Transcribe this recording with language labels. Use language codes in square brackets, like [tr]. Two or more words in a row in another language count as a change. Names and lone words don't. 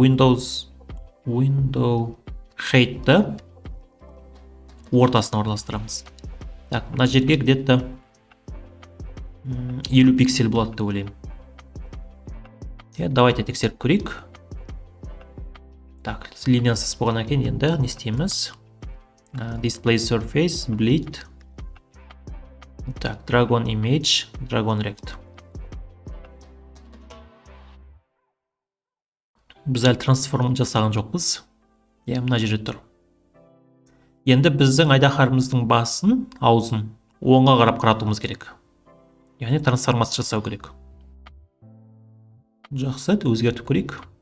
[en] Window Height'ті [kk] ортасына орналастырамыз. Так, мына жерге где-то 50 пиксель болады деп ойлаймын. Давайте тексеріп көрейік. Так, линиясыз болғаннан кейін енді не істейміз? [en] Display surface, bleed. Так, Dragon image, Dragon rect. [kk] Біз әлі трансформ жасаған жоқпыз. Мына жерде тұр. Енді біздің айдаһарымыздың басын, аузын оңға қарап қаратуымыз керек. Яғни трансформация жасау керек. Жақсы, өзгертіп көрейік.